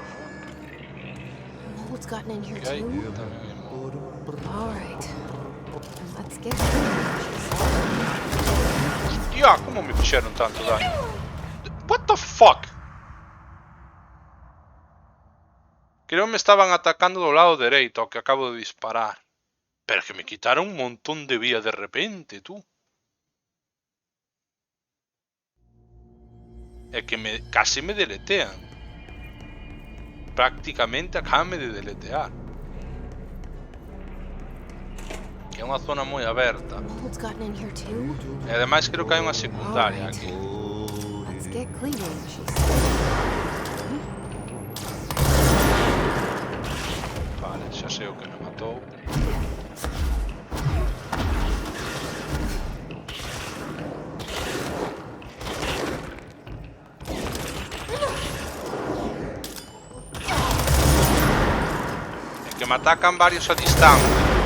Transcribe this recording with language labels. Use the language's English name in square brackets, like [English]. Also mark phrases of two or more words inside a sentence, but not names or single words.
[English] Mold's gotten in here [Galician] Que hai [English] too. [Galician] tamén hai mold. [English] All right. Let's get [Galician] Hostia, como me fixeron tanto daño? [English] What the fuck? [Galician] Creo que me estaban atacando do lado dereito ao que acabo de disparar. [Spanish] Pero que me quitaron un montón de vida de repente, tú. [Galician] É que casi me deletean. Prácticamente acabanme de deletear. É unha zona moi aberta. [English] Mold's gotten in here too. [Galician] E ademais creo que hai unha secundaria [English] Alright. [Galician] aquí. [English] Let's get cleaning, she said. [Galician] Vale, xa sei o que me matou. É que me atacan varios a distancia.